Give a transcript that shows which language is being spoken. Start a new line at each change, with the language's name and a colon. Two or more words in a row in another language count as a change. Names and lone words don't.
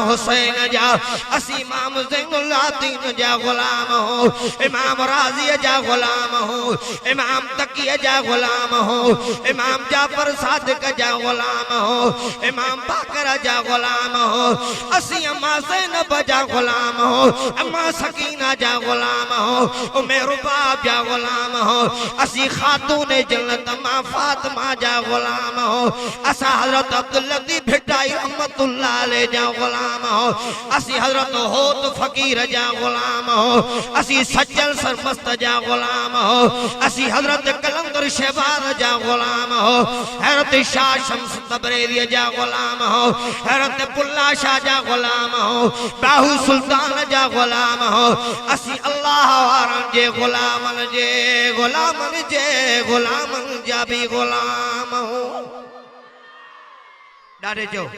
Sindhi: हुसैन जा असी इमाम ज़ैनुल आबिदीन जा गुलाम हो इमाम राजी जा गुलाम हो इमाम तकिया जा गुलाम हो इमाम जाफर सादिक जा गुलाम हो इमाम बाकर जा गुलाम हो असी अम्मा ज़ैनब जा गुलाम हो अम्मा सकीना जा गुलाम हो उम्मे रुबाब जा गुलाम हो असी खातून जन्नत मां फातिमा जा गुलाम हो असा हजरत अब्दुल लतीफ भिटाई रहमतुल्लाह अलैह जा गुलाम हो असी हजरत होत फकीर जा गुलाम हो असी सज्जल सरमस्त जा गुलाम हो असी हजरत कलंदर शहबाज जा गुलाम हो हजरत शाह शम्स तबरेज़ी जा गुलाम हो हजरत पुल्ला शाह जा गुलाम हो बाहू सुल्तान जा गुलाम हो असी अल्लाह वारन जे गुलामन जा भी गुलाम हो ॾाढे जो